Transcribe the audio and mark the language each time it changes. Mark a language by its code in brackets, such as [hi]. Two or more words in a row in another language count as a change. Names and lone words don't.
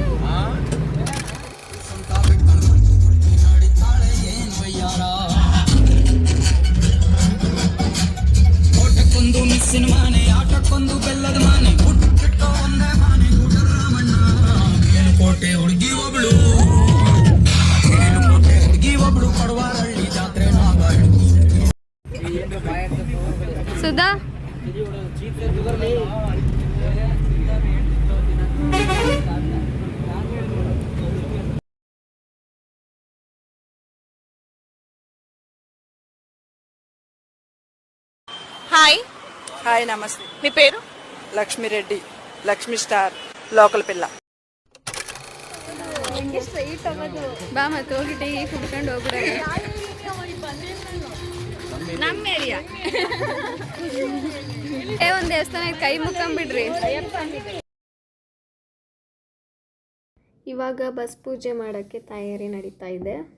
[kn] ಆಟಕ್ಕೊಂದು ಮಿಸ್ಸಿನ ಮಾನೆ, ಆಟಕ್ಕೊಂದು ಬೆಲ್ಲದ ಮಾನೆ, ಹುಟ್ಟಿಟ್ಟ ಒಂದೇ ಮಾನೆ ರಾಮಣ್ಣ. ಕೋಟೆ ಹುಡುಗಿ ಒಬ್ಳು, ಕೋಟೆ ಹುಡುಗಿ ಒಬ್ಳು, ಪಡವಾರಳ್ಳಿ ಜಾತ್ರೆ ನಾಗಾಳು. ಸುಧಾ [te] హాయ్ హాయ్ నమస్తే. మీ పేరు? లక్ష్మీరెడ్డి, లక్ష్మీ [en] star local [te] పిల్ల. [kn] ಬಾ ಮತ್ತೆ ಹೋಗಿ ಟೀ ಕುಡ್ಕೊಂಡು ಹೋಗ್ಬಿಡ. ನಮ್ಮ ಏರಿಯಾ ಒಂದು ದೇವಸ್ಥಾನ ಕೈ ಮುಕ್ಕಂಬಿಡ್ರಿ. ಇವಾಗ ಬಸ್ ಪೂಜೆ ಮಾಡೋಕ್ಕೆ ತಯಾರಿ ನಡೀತಾ ಇದೆ.